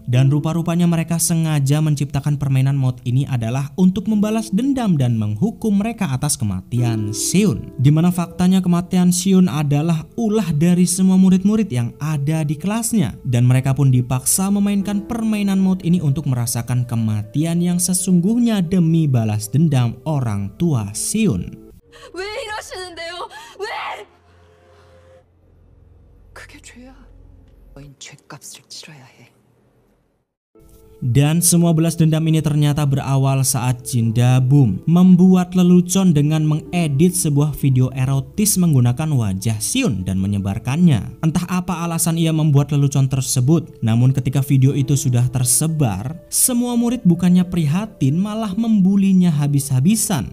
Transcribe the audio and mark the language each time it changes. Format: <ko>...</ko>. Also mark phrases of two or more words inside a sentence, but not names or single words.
<id>Dan rupa-rupanya mereka sengaja menciptakan permainan mod ini adalah untuk membalas dendam dan menghukum mereka atas kematian Seon. Di mana faktanya kematian Seon adalah ulah dari semua murid-murid yang ada di kelasnya, dan mereka pun dipaksa memainkan permainan mod ini untuk merasakan kematian yang sesungguhnya demi balas dendam orang tua Seon.</id> <ko>왜 이러시는데요? 왜? 그게 죄야. 너흰 죄값을 치러야 해.</ko> <id>Dan semua balas dendam ini ternyata berawal saat Jindabum membuat lelucon dengan mengedit sebuah video erotis menggunakan wajah Seon dan menyebarkannya. Entah apa alasan ia membuat lelucon tersebut, namun ketika video itu sudah tersebar, semua murid bukannya prihatin malah membulinya habis-habisan.</id>